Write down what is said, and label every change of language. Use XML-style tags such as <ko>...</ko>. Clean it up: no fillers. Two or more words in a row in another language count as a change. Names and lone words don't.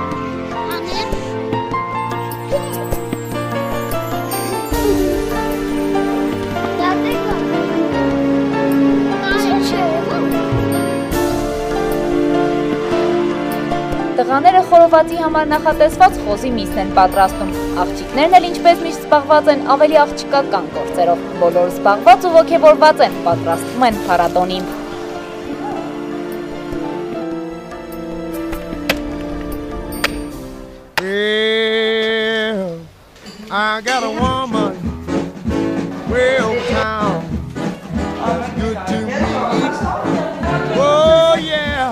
<hy>Տղաները խորովածի համար նախատեսված խոզի միսն են պատրաստում։ Աղջիկներն էլ ինչպես միշտ զբաղված են ավելի աղջիկական գործերով։ Բոլորը զբաղված ու ոգևորված են, պատրաստվում են փառատոնին։</hy> <en>I got a woman way over town. Good to me. Oh yeah.</en>